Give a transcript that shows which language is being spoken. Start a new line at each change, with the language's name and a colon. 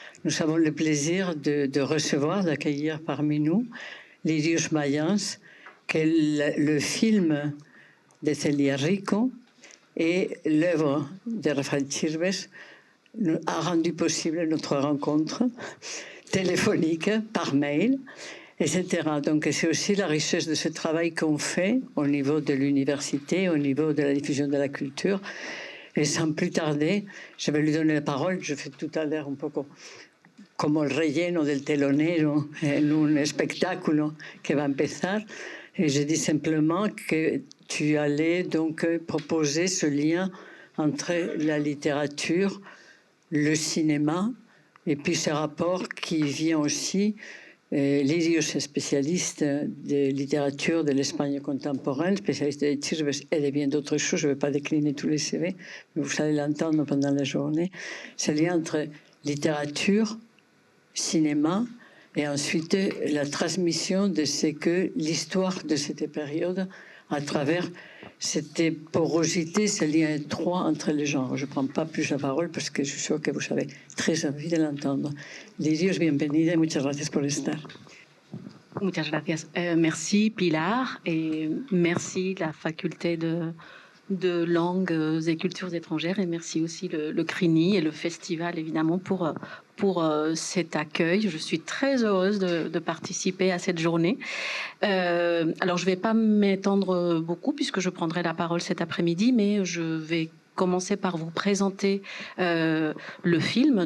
French: Nous avons le plaisir de recevoir, d'accueillir parmi nous Lirios Mayans, qui est le film de Celia Rico et l'œuvre de Rafael Chirves a rendu possible notre rencontre téléphonique, par mail, etc. Donc c'est aussi la richesse de ce travail qu'on fait au niveau de l'université, au niveau de la diffusion de la culture. Et sans plus tarder, je vais lui donner la parole. Je fais tout à l'heure
Spanish: un poco como el relleno del telonero en un espectáculo que va empezar.
French: Et je dis simplement que tu allais donc proposer ce lien entre la littérature, le cinéma, et puis ce rapport qui vient aussi, Lirios est spécialiste de littérature de l'Espagne contemporaine, spécialiste de Chirves et de bien d'autres choses, je ne vais pas décliner tous les CV, mais vous allez l'entendre pendant la journée, ce lien entre littérature, cinéma, et ensuite la transmission de ce que l'histoire de cette période à travers cette porosité, ce lien étroit entre les genres. Je ne prends pas plus la parole parce que je suis sûre que vous avez très envie de l'entendre.
Spanish: Lirios, bienvenida y muchas gracias por estar. Muchas gracias.
French: Merci Pilar et merci la faculté de langues et cultures étrangères et merci aussi le CRINI et le festival évidemment pour cet accueil. Je suis très heureuse de participer à cette journée. Alors je ne vais pas m'étendre beaucoup puisque je prendrai la parole cet après-midi, mais je vais commencer par vous présenter le film.